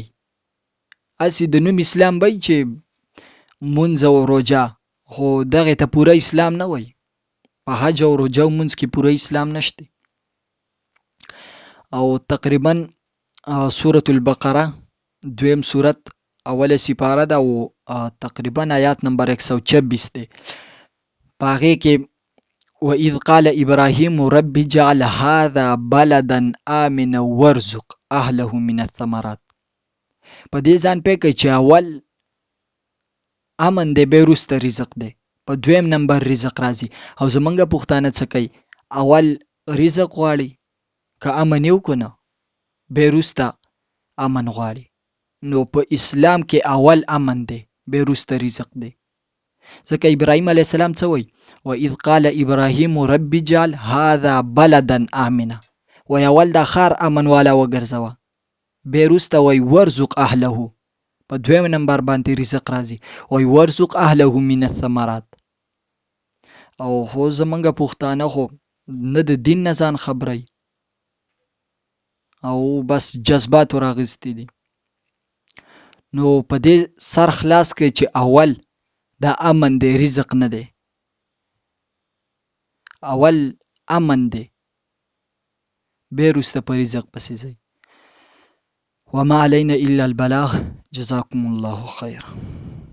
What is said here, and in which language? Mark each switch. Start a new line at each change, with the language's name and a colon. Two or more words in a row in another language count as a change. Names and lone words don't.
Pashto: هسې د نوم اسلام به وي چې مونځ او روژه، خو دغې ته پوره اسلام نه وایي. په حج او روژه او مونځ کې پوره اسلام نشته. او تقریبا سورة البقره دویم سورت اوله سپاره ده او تقریبا آیات نمبر 126 دی. په هغې کې
Arabic: وَإِذْ قَالَ إِبْرَاهِيمُ رَبِّ اجْعَلْ هَذَا بَلَدًا آمِنًا وَارْزُقْ أَهْلَهُ مِنَ الثَّمَرَاتِ.
Pashto: په دې ځان پوه کړئ چې اول امن دی، بیا وروسته رزق دی، په دویم نمبر رزق راځي. او زمونږ پښتانه څه کوي، اول رزق غواړي، که امن یې وکړو نه بیا وروسته امن غواړي. نو په اسلام کې اول امن دی، بیا وروسته رزق دی. ځکه ابراهیم
Arabic: علیه السلام
Pashto: څه وایي،
Arabic: وَإِذْ قَالَ إِبْرَاهِيمُ رَبِّ اجْعَلْ هَذَا بَلَدًا آمِنًا.
Pashto: وایي اول دا ښار امن والا وګرځوه، بیا وروسته وایي
Arabic: ورزق اهله،
Pashto: په دویم نمبر باندې رزق راځي، وایي
Arabic: ورزق اهله من الثمرات.
Pashto: او خو زمونږ پښتانه خو نه د دین نه ځان خبروي او بس جذبات راغستې دي. نو په دې سر خلاص کړئ چې اول دا امن دی، رزق نه دی. اول امن دی، بیا وروسته په رزق پسې ځئ.
Arabic: وما علينا إلا البلاغ. جزاكم الله خيرا.